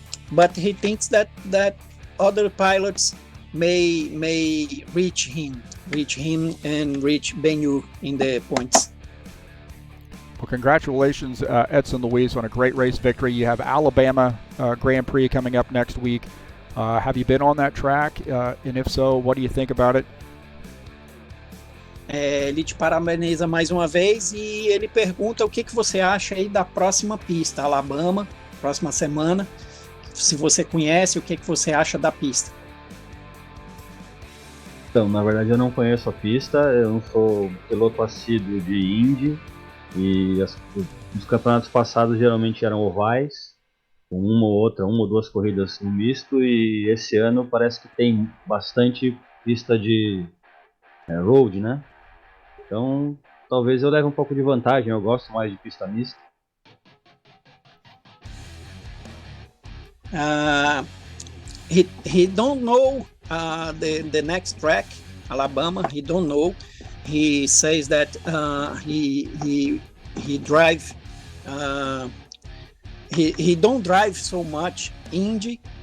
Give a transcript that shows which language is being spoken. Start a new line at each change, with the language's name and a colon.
English: But he thinks that other pilots may reach him and reach Ben Yu in the points. Well, congratulations, Edson Luis, on a great race victory. You have Alabama Grand Prix coming up next week. Have you been on that track? And if so, what do you think about it?
Portuguese: Ele te parabeniza mais uma vez e ele pergunta o que você acha aí da próxima pista, Alabama, próxima semana. Se você conhece, o que você acha da pista? Então, na verdade eu não conheço a pista, eu não sou piloto assíduo de Indy e os campeonatos passados geralmente eram ovais, com uma ou duas corridas no misto, e esse ano parece que tem bastante pista de road, né? Então talvez eu leve um pouco de vantagem, eu gosto mais de pista mista.
English: he don't know the next track, Alabama. He don't know. He says that he drive. He don't drive so much Indy.